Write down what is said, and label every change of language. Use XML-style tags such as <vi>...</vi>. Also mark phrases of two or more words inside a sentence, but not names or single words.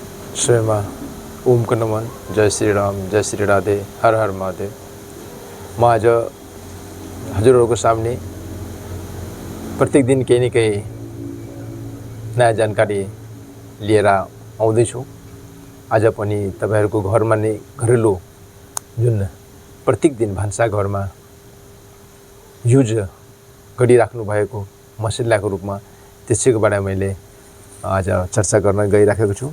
<ne>स्वयं ओम का नमन। जय श्री राम, जय श्री राधे, हर हर महादेव। म आज हजुरहरूको सामने प्रत्येक दिन केही न केही नयाँ जानकारी लिएर आउँदैछु। आज पनि तपाईहरुको घरमा नै घरेलु जुन प्रत्येक दिन भान्सा घरमा युज गरिराख्नु भएको मसलाको रूपमा त्यसैको बारेमा मैले आज चर्चा गर्न गइराखेको छु।</ne>